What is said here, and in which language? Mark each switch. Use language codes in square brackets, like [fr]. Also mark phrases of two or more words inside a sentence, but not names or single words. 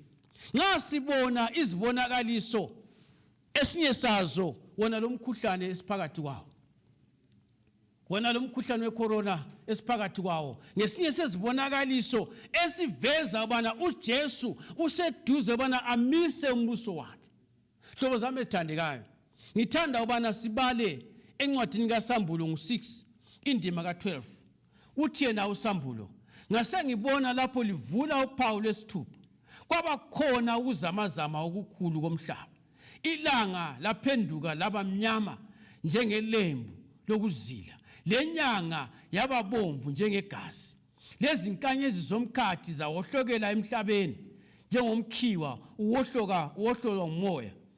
[nd] Nxa sibona izibonakaliso esinye sazo, wona lomkhuhlane esiphakathi kwawo, wona lomkhuhlane wecorona esiphakathi kwawo, ngesinye sezibonakaliso esiveza ubana uJesu useduze ubana amise umbuso wakhe. Hlobo zami ezithandekayo, ngithanda ubana sibale encwadini kaSambulo ngu6 indima ka12. Uthi yena uSambulo, ngase ngibona lapho livula uphawu lwesithupha, kwaba khona ukuzamazama okukhulu komhlaba. Ilanga laphenduka laba mnyama njengelembu lokuzila, lenyanga yaba bomvu njengegazi, lezi nkanyezi zomkhathi zawohlokela emhlabeni njengomkhiwa uwohlolwa ngumoya.